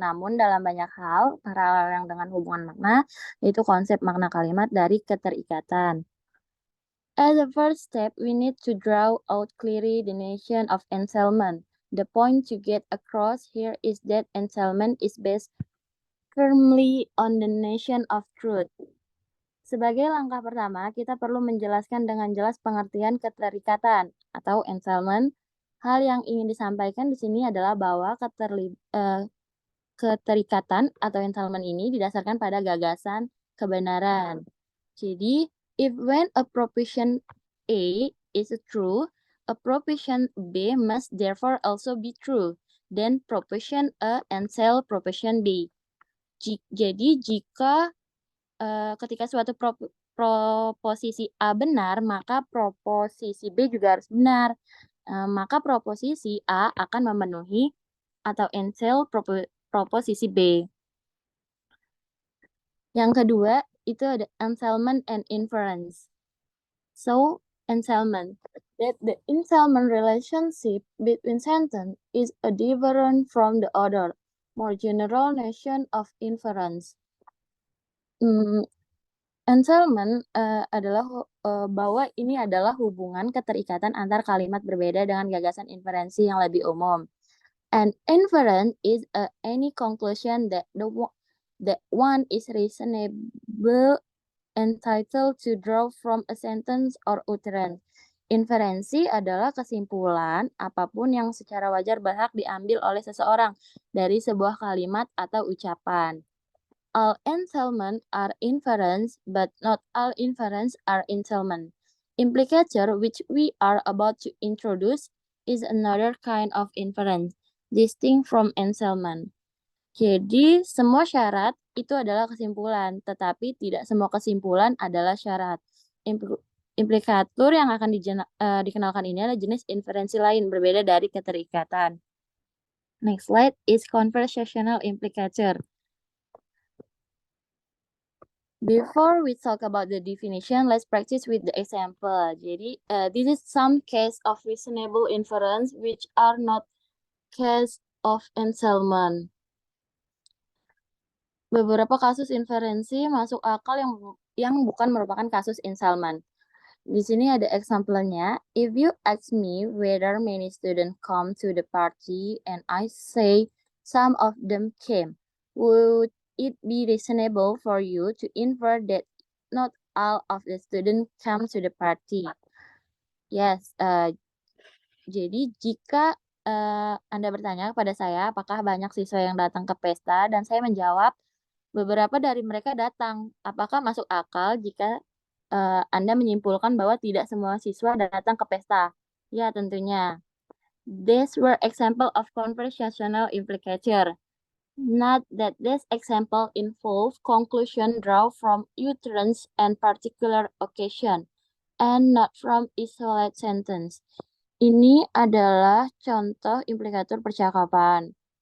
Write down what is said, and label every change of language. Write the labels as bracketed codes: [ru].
[id] Namun, dalam banyak hal, paralel yang dengan hubungan makna, yaitu konsep makna kalimat dari keterikatan. [en] As a first step, we need to draw out clearly the notion of entailment. The point to get across here is that entailment is based firmly on the notion of truth. [id] Sebagai langkah pertama, kita perlu menjelaskan dengan jelas pengertian keterikatan atau entailment. Hal yang ingin disampaikan di sini adalah bahwa keterikatan atau entailment ini didasarkan pada gagasan kebenaran. [en] Jadi, if when a proposition A is true, a proposition B must therefore also be true. Then proposition A entail proposition B. [id] Jadi, jika ketika suatu proposisi A benar, maka proposisi B juga harus benar. Maka proposisi A akan memenuhi atau entail proposisi B. Yang kedua, itu ada [en] entailment and inference. So, entailment. That the entailment relationship between sentence is a different from the other, more general notion of inference. [id] Entailment adalah bahwa ini adalah hubungan keterikatan antar kalimat berbeda dengan gagasan inferensi yang lebih umum. [en] And inference is any conclusion that one is reasonable entitled to draw from a sentence or utterance. [id] Inferensi adalah kesimpulan apapun yang secara wajar berhak diambil oleh seseorang dari sebuah kalimat atau ucapan. [en] All entailment are inference, but not all inference are entailment. Implicator, which we are about to introduce, is another kind of inference, distinct from entailment. [id] Jadi, semua syarat itu adalah kesimpulan, tetapi tidak semua kesimpulan adalah syarat. Implikator yang akan dikenalkan ini adalah jenis inferensi lain, berbeda dari keterikatan. [en] Next slide is conversational implicator. Before we talk about the definition, let's practice with the example. Jadi, this is some case of reasonable inference which are not case of entailment. [id] Beberapa kasus inferensi masuk akal yang bukan merupakan kasus entailment. Di sini ada example-nya. [en] If you ask me whether many students come to the party and I say some of them came, would it be reasonable for you to infer that not all of the students come to the party? [id] Yes, jadi jika Anda bertanya kepada saya apakah banyak siswa yang datang ke pesta dan saya menjawab beberapa dari mereka datang, apakah masuk akal jika Anda menyimpulkan bahwa tidak semua siswa datang ke pesta? Ya, tentunya. [en] These were example of conversational implicator. Not that this example involve conclusion draw from utterance and particular occasion, and not from isolated sentence. [id] Ini adalah contoh implikator percakapan.